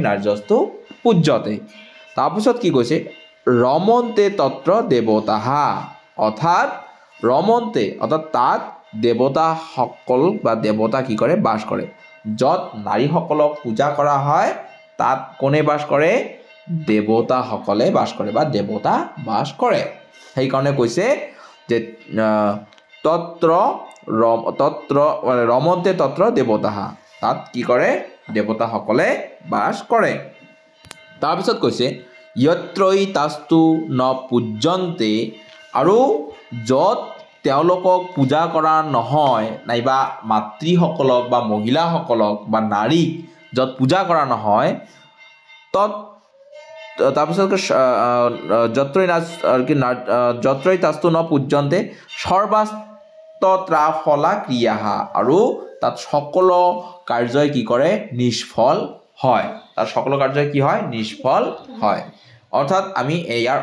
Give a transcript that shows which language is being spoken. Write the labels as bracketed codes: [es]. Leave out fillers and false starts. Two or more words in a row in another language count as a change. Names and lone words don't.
[sa] নাৰ্যস্তু পূজ্যতে [as] তাৰপিছত কি কৈছে [sa] ৰমন্তে তত্ৰ দেৱতাঃ [as] অৰ্থাৎ ৰমন্তে অৰ্থাৎ তাত দেৱতাসকল বা দেৱতা কি কৰে বাস কৰে যত নাৰীসকলক পূজা কৰা হয় তাত কোনে বাস কৰে দেৱতাসকলে বাস কৰে বা দেৱতা বাস কৰে সেইকাৰণে কৈছে যে তত্ৰ [sa] ৰমন্তে তত্ৰ দেৱতাঃ [as] তাত কি কৰে দেৱতাসকলে বাস কৰে তাৰপিছত কৈছে [sa] यत्रैतास्तु न पूज्यन्ते [as] আৰু যত তেওঁলোকক পূজা কৰা নহয় নাইবা মাতৃসকলক বা মহিলাসকলক বা নাৰীক যত পূজা কৰা নহয় তত তাৰপিছত [sa] যত্ৰৈতাস্তু ন পূজ্যন্তে সৰ্বাস্ত্ৰাফলা ক্ৰিয়াঃ [as] আৰু তাত সকলো কাৰ্যই কি কৰে নিষ্ফল হয় তাত সকলো কাৰ্যই কি হয় নিষ্ফল হয় অৰ্থাৎ আমি ইয়াৰ